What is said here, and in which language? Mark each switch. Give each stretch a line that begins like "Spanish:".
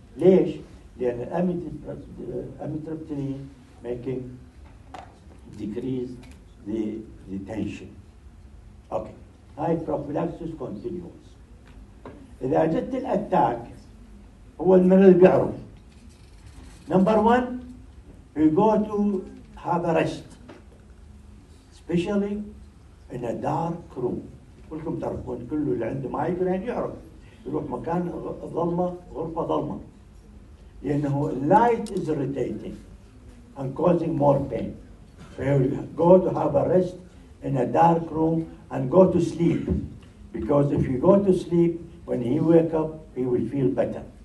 Arabic: ليش؟ لأن
English: amitriptyline making decrease the tension. Okay.
Arabic: هاي prophylaxis continuous. إذا جت الأتاك هو المريض بيعرف.
English: Number 1, we go to have a rest, especially in a dark room.
Arabic: كلكم تعرفون كل اللي عنده مايجرين يعرف يروح مكان ظلمه، غرفه ظلمه، لانه اللايت
English: is irritating and causing more pain. So you go to have a rest in a dark room and go to sleep, because if you go to sleep, when he wake up he will feel better.